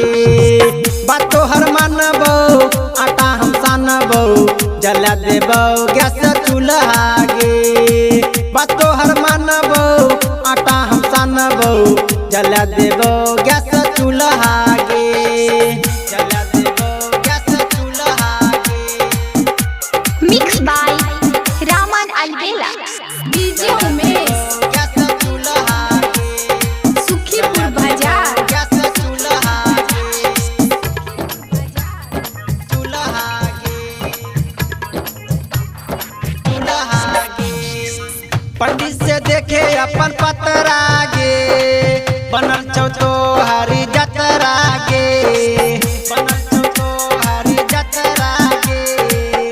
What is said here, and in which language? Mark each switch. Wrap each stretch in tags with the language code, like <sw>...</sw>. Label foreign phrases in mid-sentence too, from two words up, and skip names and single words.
<mai>बात तोहर मानबौ आटा हम सानबौ, जल देबौ गैस चूल्हा गे। बात तोहर मानबौ आटा हम सानबौ, जल देबौ गैस चूल्हा गे। जल देबौ गैस चूल्हा गे।</mai> <en>Mixed by Raman Albela।</en> <mai>डीजे उमेश। गैस चूल्हा गे। सुखीपुर बाजार। गैस चूल्हा गे। चूल्हा गे। चूल्हा गे। पंडित से देखे अपन पतरा गे, बनल छौ तोहरी जतरा गे। बनल छौ तोहरी जतरा गे।</mai>